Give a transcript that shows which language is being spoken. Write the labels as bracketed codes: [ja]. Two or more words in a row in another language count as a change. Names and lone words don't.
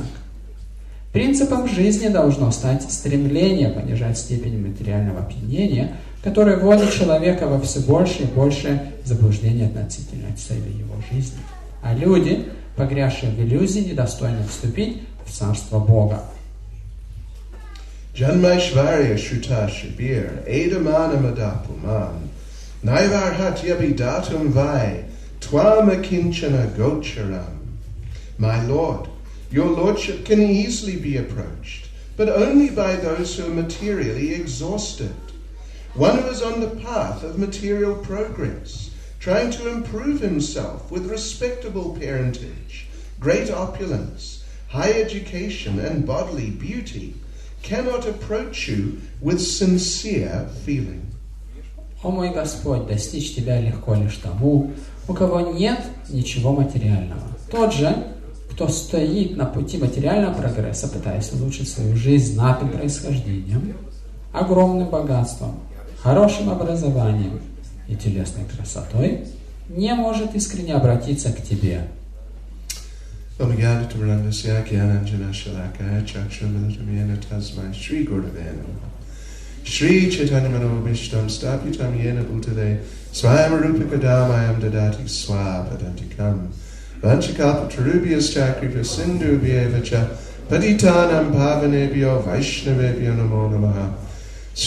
[ru] Принципом жизни должно стать стремление понижать степень материального опьянения, которое вводит человека во все больше и больше заблуждений относительно цели его жизни. А люди, погрязшие в иллюзии, недостойны вступить в Царство Бога. [sa] जन्मैश्वर्यश्रुतश्रीभिर् एधमानमदः पुमान् नैवार्हत्य् अभिधातुं वै त्वाम् अकिञ्चनगोचरम्. [en] My Lord, your Lordship can easily be approached, but only by those who are materially exhausted. One who is on the path of material progress, trying to improve himself with respectable parentage, great opulence, high education, and bodily beauty, cannot approach you with sincere feeling. [ru] О мой Господь, достичь Тебя легко лишь тому, у кого нет ничего материального. Тот же, кто стоит на пути материального прогресса, пытаясь улучшить свою жизнь знатным происхождением, огромным богатством, хорошим образованием и телесной красотой, не может искренне обратиться к Тебе. [sa] श्री चैतन्य मनोऽभीष्टं स्थापितं येन भूतले स्वयं रूपः कदा मह्यं ददाति स्वपदान्तिकम् वाञ्छाकल्पतरुभ्यश् च कृपा सिन्धुभ्य एव च पतितानां पावनेभ्यो वैष्णवेभ्यो नमो नमः.